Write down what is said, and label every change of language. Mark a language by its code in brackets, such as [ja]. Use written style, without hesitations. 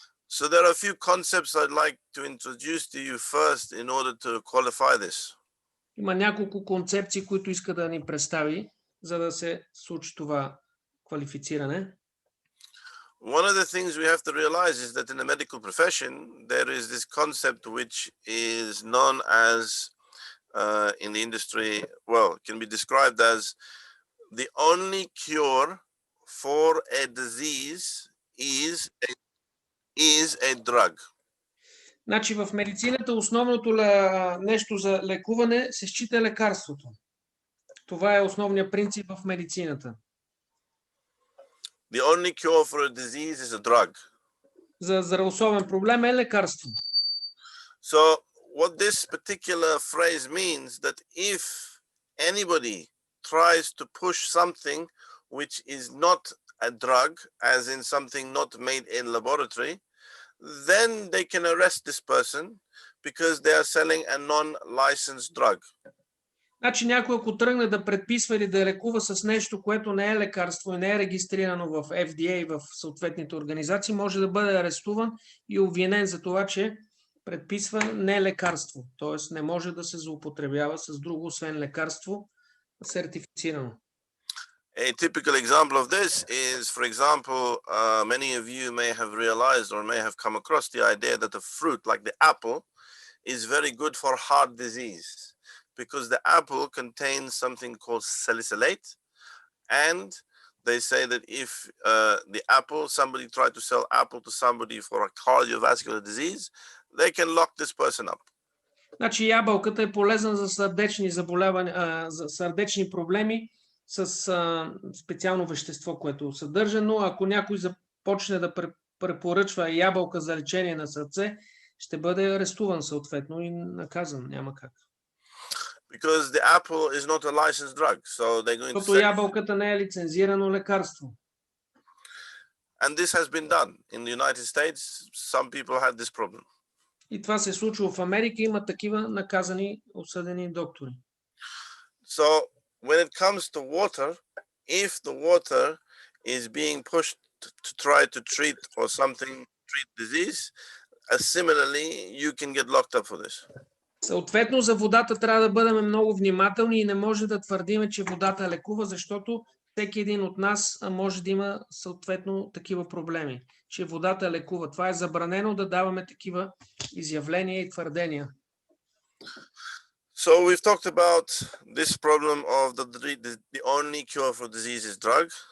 [en] So there are a few concepts I'd like to introduce to you first in order to qualify this. [bg] Има няколко концепции, които иска да ни представи, за да се случи това квалифициране. [en] One of the things we have to realize is that in the medical profession, there is this concept which is known as, in the industry, well, it can be described as the only cure for a disease is a drug. [bg] Значи в медицината основното нещо за лекуване се счита лекарството. Това е основният принцип в медицината. [en] The only cure for a disease is a drug. [bg] За здравословен проблем е лекарство. [en] So what this particular phrase means, that if anybody tries to push something which is not a drug, as in something not made in laboratory, then they can arrest this person because they are selling a non-licensed drug. [bg] Значи някой ако тръгне да предписва или да лекува с нещо, което не е лекарство и не е регистрирано в FDA и в съответните организации, може да бъде арестуван и обвинен за това, че предписва не лекарство. Т.е. не може да се злоупотребява с друго, освен лекарство, сертифицирано. [en] A typical example of this is, for example, many of you may have realized or may have come across the idea that a fruit like the apple is very good for heart disease, because the apple contains something called salicylate, and they say that if somebody tried to sell apple to somebody for a cardiovascular disease, they can lock this person up. [bg] Значи ябълката е полезна за сърдечни заболявания, за сърдечни проблеми с специално вещество, което съдържа, но ако някой започне да препоръчва ябълка за лечение на сърце, ще бъде арестуван съответно и наказан. Няма как. [en] Because the apple is not a licensed drug, so they're going to [bg] Защото ябълката не е лицензирано лекарство. [en] And this has been done in the United States. Some people had this problem. [bg] И това се случва в Америка, има такива наказани, осъдени доктори. [en] So when it comes to water, if the water is being pushed to try to treat or something, treat disease, similarly, you can get locked up for this. [bg] Съответно, за водата трябва да бъдем много внимателни и не може да твърдим, че водата лекува, защото всеки един от нас може да има съответно такива проблеми, че водата лекува. Това е забранено да даваме такива изявления и твърдения. [en] So we've talked about this problem of the only cure for disease is drug.